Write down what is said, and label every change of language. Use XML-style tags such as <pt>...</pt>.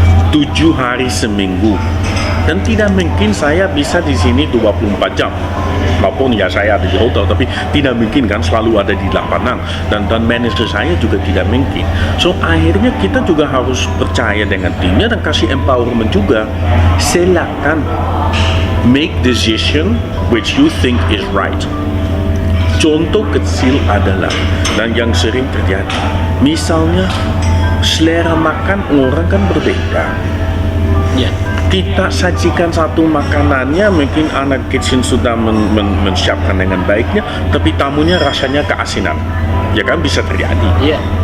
<id>7 hari seminggu. Dan tidak mungkin saya bisa di sini 24 jam. Maupun ya saya ada di hotel, tapi tidak mungkin kan selalu ada di lapangan. Dan manajer saya juga tidak mungkin. So akhirnya kita juga harus percaya dengan timnya dan kasih empowerment juga.</id> <en>Silakan make decision which you think is right.</en> <id>Contoh kecil adalah, dan yang sering terjadi, misalnya selera makan orang kan berbeda. Kita sajikan satu makanannya, mungkin anak kitchen sudah mensiapkan dengan baiknya, tapi tamunya rasanya keasinan, ya kan, bisa terjadi.</id>